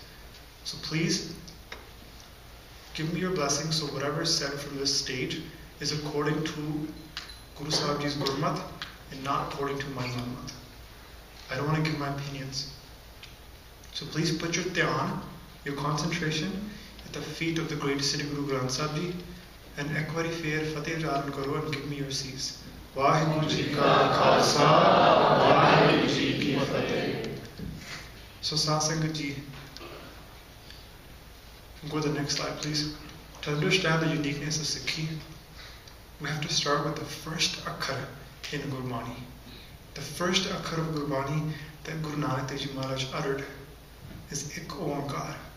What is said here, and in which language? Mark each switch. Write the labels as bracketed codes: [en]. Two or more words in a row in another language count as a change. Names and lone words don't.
[en] So please, give me your blessings so whatever is said from this stage is according to Guru Sahib Ji's Gurmat and not according to my Manmat. I don't want to give my opinions. So please put your dhyan, your concentration at the feet of the great Sri Guru Granth Sahib Ji and [pa] ਇੱਕ ਵਾਰੀ ਫਿਰ ਫ਼ਤਹਿ ਉਚਾਰਨ ਕਰੋ [en] and give me your Cs. [pa] ਵਾਹਿਗੁਰੂ ਜੀ ਕਾ ਖ਼ਾਲਸਾ, ਵਾਹਿਗੁਰੂ ਜੀ ਕੀ ਫ਼ਤਹਿ. [en] So [pa] ਸਤਿਸੰਗਤ ਜੀ, [en] go to the next slide please. To understand the uniqueness of Sikhi, we have to start with the first akhar in Gurmani. The first akhar of Gurbani that Guru Nanak Dev Ji Maharaj uttered is Ik Oankar.